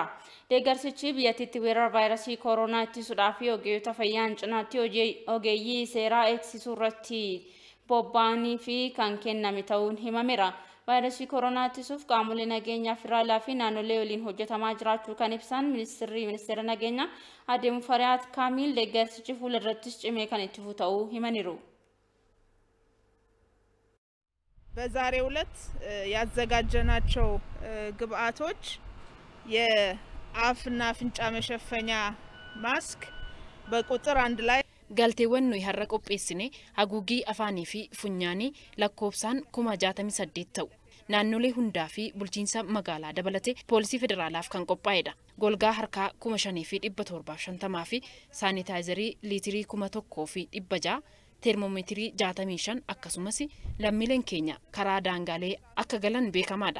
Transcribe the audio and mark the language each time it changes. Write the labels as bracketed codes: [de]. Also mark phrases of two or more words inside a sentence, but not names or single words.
[om] Deeggarsichi biyyattiitti weerara vaayirasii koronaa ittisuudhaa fi ogeeyyota fayyaan cinaatti ogeeyyii seeraa eegsisuu irratti bobba'anii fi kan kenname ta'uun himameera. Vaayirasii koronaa ittisuuf qaamolee nageenyaa federaalaa fi naannolee waliin hojjetamaa jiraachuu kan ibsan ministeera nageenyaa Aadde Mufariyaat Kaamil deeggarsichi fuuldurattis cimee kan itti fufu ta'uu himaniiru. [am] በዛሬው ዕለት ያዘጋጀናቸው ግብአቶች የአፍና አፍንጫ መሸፈኛ ማስክ በቁጥር አንድ ላይ [om] galteewwan nuyi har'a qopheessine haguugii afaanii fi funyaanii lakkoofsaan 68 ta'u naannolee hundaa fi bulchiinsa magaalaa dabalate poolisii federaalaaf kan qophaa'edha. Golgaa harkaa 5750 fi saanitaayizarii liitirii 1600 termomeetirii 65 akkasumas lammiileen keenya karaa daangaalee akka galan beekamaadha.